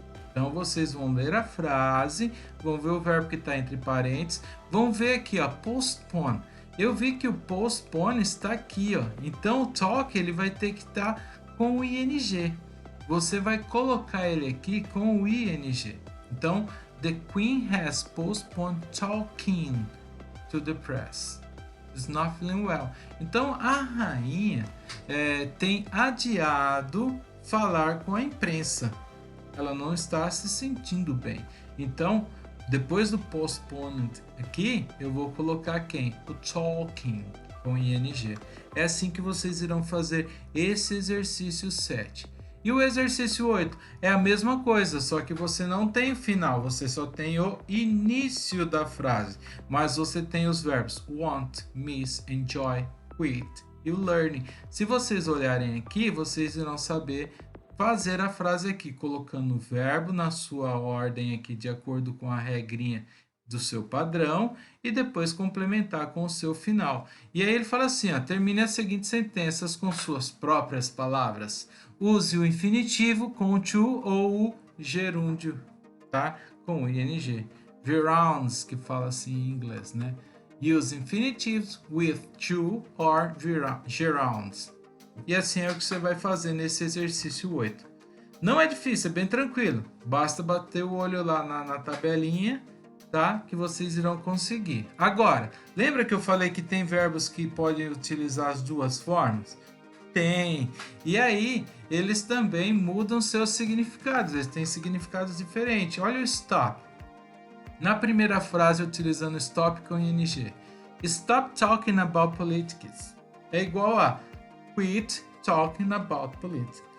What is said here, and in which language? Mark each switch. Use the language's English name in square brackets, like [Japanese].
[Portuguese] Então vocês vão ler a frase, vão ver o verbo que está entre parênteses, vão ver aqui, ó, postpone. Eu vi que o postpone está aqui, ó. Então o talk ele vai ter que estar com o ing. Você vai colocar ele aqui com o ing. Então, [English] the Queen has postponed talking to the press. Is not feeling well. [Portuguese] Então, a rainha tem adiado falar com a imprensa. Ela não está se sentindo bem. Então, depois do postponed aqui, eu vou colocar quem? O talking com ing. É assim que vocês irão fazer esse exercício 7. E o exercício 8 é a mesma coisa, só que você não tem o final, você só tem o início da frase. Mas você tem os verbos want, miss, enjoy, quit e o learning. Se vocês olharem aqui, vocês irão saber fazer a frase aqui, colocando o verbo na sua ordem aqui, de acordo com a regrinha do seu padrão, e depois complementar com o seu final. E aí ele fala assim, ó, termine as seguintes sentenças com suas próprias palavras. Use o infinitivo com o to ou o gerúndio, tá? Com o ing. Gerunds, que fala assim em inglês, né? [English] Use infinitives with to or gerunds. [Portuguese] E assim é o que você vai fazer nesse exercício 8. Não é difícil, é bem tranquilo. Basta bater o olho lá na tabelinha, tá? Que vocês irão conseguir. Agora, lembra que eu falei que tem verbos que podem utilizar as duas formas? Tem. E aí, eles também mudam seus significados. Eles têm significados diferentes. Olha o stop. Na primeira frase, utilizando stop com ing. [English] Stop talking about politics. [Portuguese] É igual a [English] quit talking about politics.